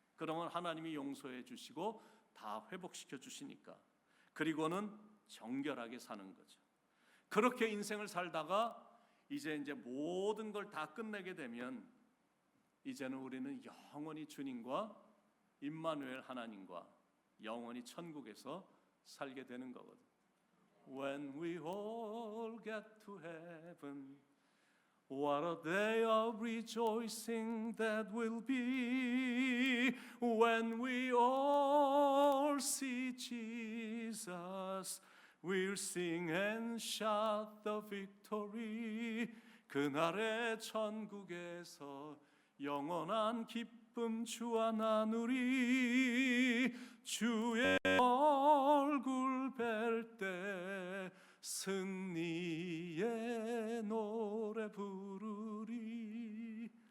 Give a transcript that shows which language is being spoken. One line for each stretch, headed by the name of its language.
Korean: 그러면 하나님이 용서해 주시고 다 회복시켜 주시니까, 그리고는 정결하게 사는 거죠. 그렇게 인생을 살다가 이제 모든 걸 다 끝내게 되면 이제는 우리는 영원히 주님과 임마누엘 하나님과 영원히 천국에서 살게 되는 거거든.
English: When we all get to heaven, what a day of rejoicing that will be. When we all see Jesus, we'll sing and shout the victory.
Korean: 그날의 천국에서 영원한 기쁨 주와 나누리. 주의 얼굴 뵐 때 승리의 노래 부르리.